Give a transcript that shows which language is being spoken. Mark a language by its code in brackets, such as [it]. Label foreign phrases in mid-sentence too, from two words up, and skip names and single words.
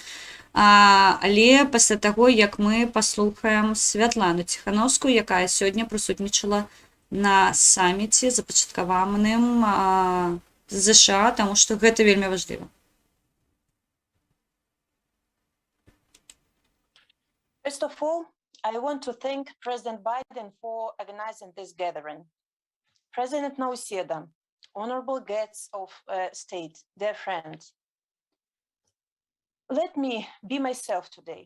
[be] Але пасля таго, як мы паслухаем Святлану Ціхановскую, якая сёння прысутнічала на саміце, запачаткаваным ЗША, таму што гэта вельмі важліва. [en] First of all, I want to thank President Biden for organizing this gathering. President Nauseda, honorable guests of state, dear friends, let me be myself today.